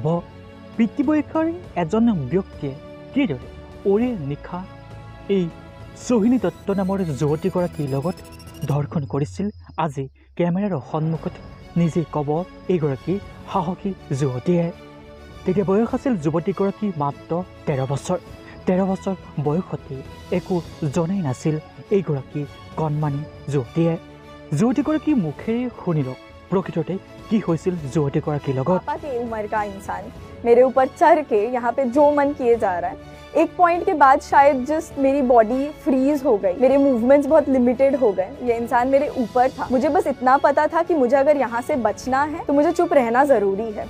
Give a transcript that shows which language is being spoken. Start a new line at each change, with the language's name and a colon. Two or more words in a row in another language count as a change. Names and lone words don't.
Assamese: পিতৃ বয়সৰ এজন ব্যক্তিয়ে কিদৰে ওৰে নিশা এই সোহিনী দত্ত নামৰ যুৱতীগৰাকীৰ লগত ধৰ্ষণ কৰিছিল, আজি কেমেৰাৰ সন্মুখত নিজেই ক'ব এইগৰাকী সাহসী যুৱতীয়ে। তেতিয়া বয়স আছিল যুৱতীগৰাকী মাত্ৰ 13 বছৰ। 13 বছৰ বয়সতে একো জনাই নাছিল এইগৰাকী কণমানি যুৱতীয়ে। যুৱতীগৰাকী মুখেৰে শুনি লওক প্ৰকৃততে কি হৈছিল যুৱতীগৰাকীৰ লগত।
Hindi: पापा की उम्र का इंसान मेरे ऊपर चढ़ के यहाँ पे जो मन किए जा रहा है, एक पॉइंट के बाद शायद जस्ट मेरी बॉडी फ्रीज हो गई, मेरे मूवमेंट्स बहुत लिमिटेड हो गए। ये इंसान मेरे ऊपर था। मुझे बस इतना पता था कि मुझे अगर यहाँ से बचना है तो मुझे चुप रहना जरूरी है।